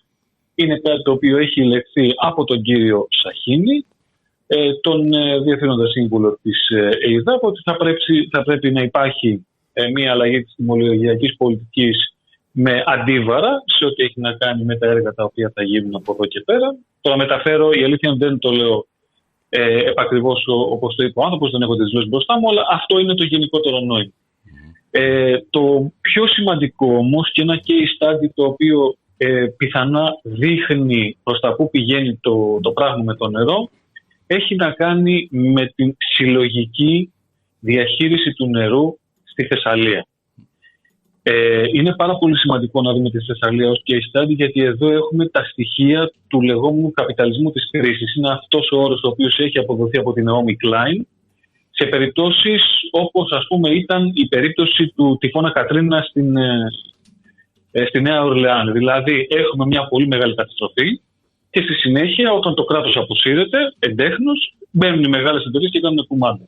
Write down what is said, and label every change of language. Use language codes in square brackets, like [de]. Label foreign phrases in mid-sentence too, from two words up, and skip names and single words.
[el] Είναι κάτι το οποίο έχει ελεγχθεί από τον κύριο Σαχίνη, τον διευθύνοντα σύμβουλο της ΕΙΔΑΠ, ότι θα πρέπει να υπάρχει μια αλλαγή της τιμολογιακής πολιτικής με αντίβαρα σε ό,τι έχει να κάνει με τα έργα τα οποία θα γίνουν από εδώ και πέρα. Τώρα μεταφέρω, η αλήθεια δεν το λέω επακριβώς όπως το είπε ο άνθρωπος, δεν έχω τις δηλώσεις μπροστά μου, αλλά αυτό είναι το γενικότερο νόημα. Το πιο σημαντικό όμως και ένα [en] case study [el] το οποίο πιθανά δείχνει προς τα που πηγαίνει το πράγμα με το νερό, έχει να κάνει με την συλλογική διαχείριση του νερού στη Θεσσαλία. Είναι πάρα πολύ σημαντικό να δούμε τη Θεσσαλία ως [en] case study, [el] γιατί εδώ έχουμε τα στοιχεία του λεγόμενου καπιταλισμού της κρίσης. Είναι αυτός ο όρος ο οποίος έχει αποδοθεί από την Naomi Klein σε περιπτώσεις όπως, ας πούμε, ήταν η περίπτωση του τυφώνα Κατρίνα στη Νέα Ορλεάνη. Δηλαδή έχουμε μια πολύ μεγάλη καταστροφή και στη συνέχεια, όταν το κράτος αποσύρεται εντέχνως, μπαίνουν οι μεγάλες εταιρείες και κάνουν κουμάντα.